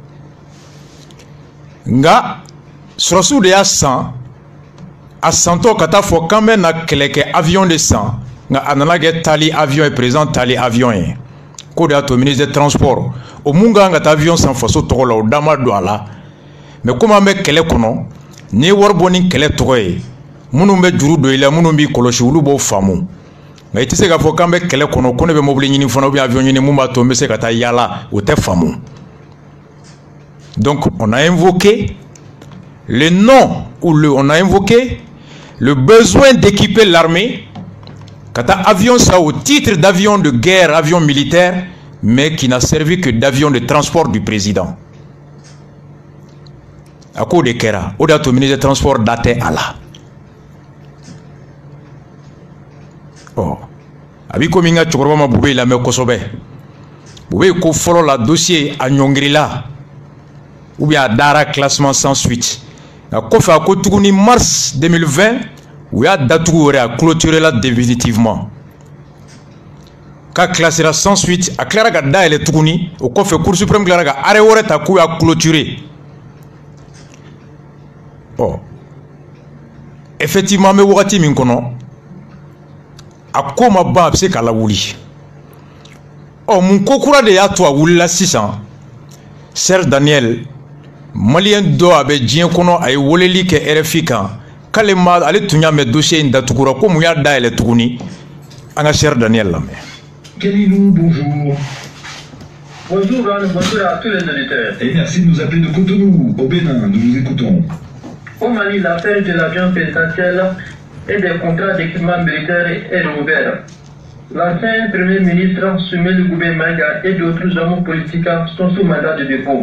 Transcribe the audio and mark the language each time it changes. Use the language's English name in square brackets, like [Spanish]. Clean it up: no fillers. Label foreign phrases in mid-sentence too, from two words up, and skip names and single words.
[Bambara] nga sɔrɔsiw de y'a san a santɔ ka taa fɔ k'an bɛ na kɛlɛkɛ avion de san nga a nana kɛ taali avion ye président taali avion ye ko de y'a to [French] ministre des transports [Bambara] o mun kan ka taa avion san faso tɔgɔ la o da ma don a la mais komi an bɛ kɛlɛ kɔnɔ ni wari bɔ ni kɛlɛ tɔgɔ ye minnu bɛ juru don i la minnu b'i kɔlɔsi olu b'o faamu nka i tɛ se k'a fɔ k'an bɛ kɛlɛ kɔnɔ ko ne bɛ mobili ɲini fana [French] ou bien [Bambara] avion ɲini mun b'a to n bɛ se ka taa yaala o tɛ faamu [French] donc on a invoqué le nom ou on a invoqué le besoin d'équiper l'armée [Bambara] ka taa [French] avion ça au titre d'avion de guerre avion militaire mais qui n'a servi que d'avion de transport du président [Bambara] a ko de kɛra o de y'a to [French] ministre des transports [Bambara] da tɛ a la a b'i komi n ka cɛkɔrɔba ma Bube lamɛn kosɛbɛ Bube ko fɔlɔ la dossier a ɲɔngirila [French] ou bien [Bambara] a dara [French] classement sans suite [Bambara] nka kɔfɛ a ko tuguni mars 2020 u y'a datugu wɛrɛ [French] a clôturé la définitivement [Bambara] k'a classera [French] sans suite [Bambara] a tilara ka dayɛlɛ tuguni o kɔfɛ Cour suprême tilara ka arrêt wɛrɛ ta k'u y'a clôturé. Effectivement an bɛ wagati min kɔnɔ a ko ma ban a bɛ se k'a lawuli. Mun ko kura de y'a to a wulila sisan Serge Daniel malien dɔ a bɛ diɲɛ kɔnɔ a ye weleli kɛ RFI kan k'ale ma ale tun y'a mɛn dossier in datugura ko mun y'a dayɛlɛ tuguni an ka Serge Daniel lamɛn. Kalilou, [French] bonjour. Bonjour, bonjour à tous les auditeurs. Et merci de nous appeler de Cotonou, au Bénin. Nous vous écoutons. Au Mali, l'affaire de l'avion présidentiel et des contrats d'équipement militaire est rouverte. L'ancien Premier ministre, Soumaïla Goumbé-Maïga et d'autres hommes politiques sont sous mandat de dépôt.